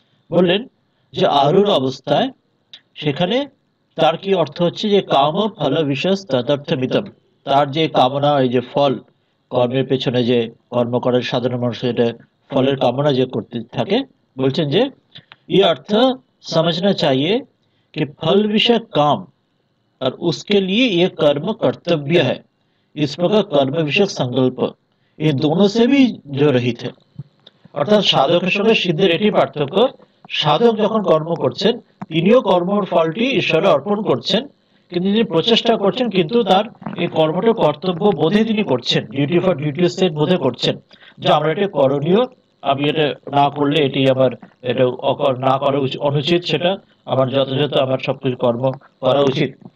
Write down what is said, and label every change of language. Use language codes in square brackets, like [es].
[bn] বললেন যে আরূঢ় অবস্থায় সেখানে তার কি অর্থ হচ্ছে যে কাম ফল বিশেষ তদর্থমিদম, তার যে কামনা, এই যে ফল, কর্মের পেছনে যে কর্ম করার সাধারণ মানুষ এটা ফলের কামনা যে করতে থাকে, বলছেন যে [hi] ये अर्थ समझना चाहिए कि फल विषय काम और उसके लिए ये कर्म कर्तव्य है। इस प्रकार कर्म विषय संकल्प ये दोनों से भी जो रहित है। [bn] অর্থাৎ সাধকের সঙ্গে সিদ্ধের এটি পার্থক্য, সাধক যখন কর্ম করছেন তিনিও কর্মের ফলটি ঈশ্বরে অর্পণ করছেন, কিন্তু তিনি প্রচেষ্টা করছেন, কিন্তু তার এই কর্মটা কর্তব্য বোধে তিনি করছেন, ডিউটি ফর ডিউটি সেট বোধে করছেন, যে আমরা এটা করণীয়, আমি এটা না করলে এটি আমার, এটা না করা অনুচিত, সেটা আমার যথাযথ আমার সবকিছু কর্ম করা উচিত।